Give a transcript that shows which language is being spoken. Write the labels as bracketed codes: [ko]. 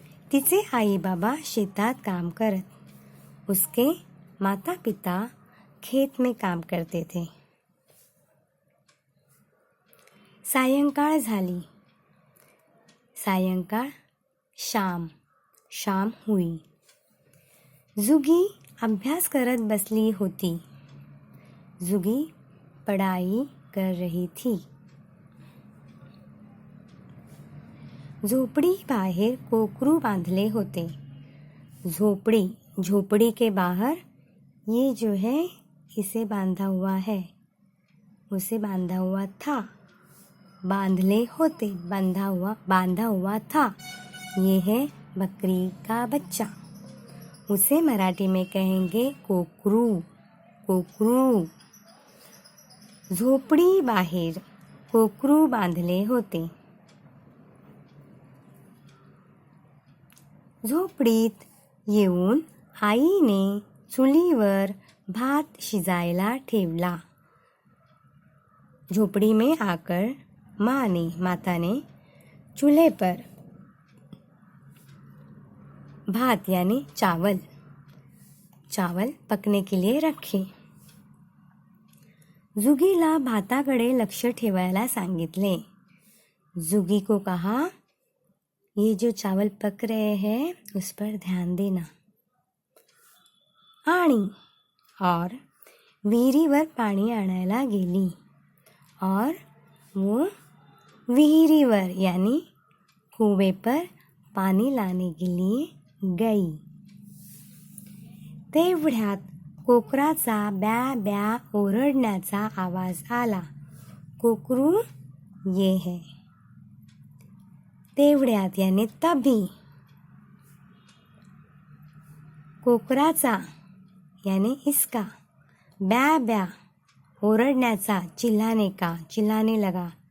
[mr] तिचे आई बाबा शेतात काम करत, [hi] उसके माता पिता खेत में काम करते थे। [mr] सायंकाळ झाली, सायंकाळ [hi] शाम हुई। [mr] जुगी अभ्यास करत बसली होती। [hi] जुगी पढ़ाई कर रही थी। [mr] झोपड़ी बाहर कोकरू बांधले होते। [hi] झोपड़ी के बाहर ये जो है इसे बांधा हुआ है, उसे बांधा हुआ था। [mr] बांधले होते, [hi] बांधा हुआ था। ये है बकरी का बच्चा, उसे मराठी में कहेंगे कोकरू। [mr] झोपड़ी बाहेर कोकरू बांधले होते। झोपडीत येऊन आईने चुलीवर भात शिजायला ठेवला। [hi] झोपड़ी में आकर माता ने चूल्हे पर भात यानी चावल पकने के लिए रखे। [mr] जुगीला भाताकडे लक्ष ठेवायला सांगितले। [hi] जुगी को कहा, ये जो चावल पक रहे हैं उस पर ध्यान देना. आणि और [mr] विहिरीवर पाणी आणायला गेली [hi] और वो विहिरीवर यानी कुएं पर पानी लाने के लिए गई. [mr] तेवढ्यात कोकराचा ब्या ब्या ओरडण्याचा आवाज आला. [hi] कोकरू ये है. तेवढ्यात यानी तभी. कोकराचा यानी इसका. [mr] ब्या ब्या ओरडण्याचा [hi] चिल्लाने का, चिल्लाने लगा.